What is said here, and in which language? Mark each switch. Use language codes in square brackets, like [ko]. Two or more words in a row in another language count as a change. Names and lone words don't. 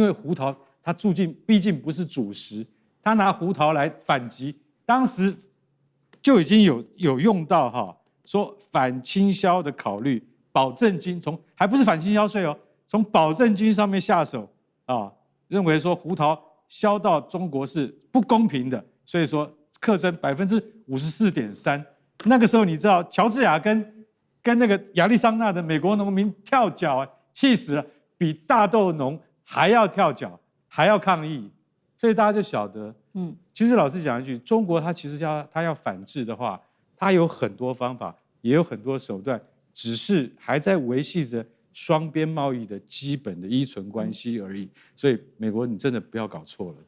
[zh] 為胡桃它畢竟不是主食，他拿胡桃來反擊，當時就已經有用到說反傾銷的考慮，保證金還不是反傾銷稅哦，從保證金上面下手啊，認為說胡桃銷到中國是不公平的，所以說課徵54.3%。那個時候你知道，喬治亞跟那個亞利桑那的美國農民跳腳，氣死了，比大豆農還要跳腳，還要抗議。所以大家就曉得，其實老實講一句，中國它其實它要反制的話，它有很多方法，也有很多手段，只是還在維繫着雙邊貿易的基本的依存關係而已。所以美國，你真的不要搞錯了。